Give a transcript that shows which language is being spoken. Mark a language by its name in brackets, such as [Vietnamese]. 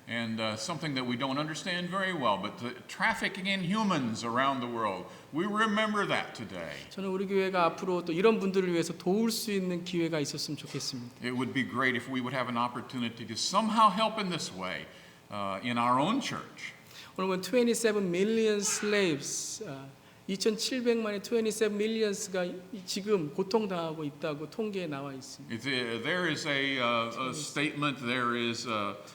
[English] And something that we don't understand very well, but the trafficking in humans around the world, we remember that today. [Korean] 저는 우리 교회가 앞으로 또 이런 분들을 위해서 도울 수 있는 기회가 있었으면 좋겠습니다. [English] It would be great if we would have an opportunity to somehow help in this way in our own church. [Korean] 오늘 보면 [English] 27 million slaves, [Korean] 2,700만의 [English] 27 millions [Korean] 가 지금 고통당하고 있다고 통계에 나와 있습니다. [English] There is a statement, there is a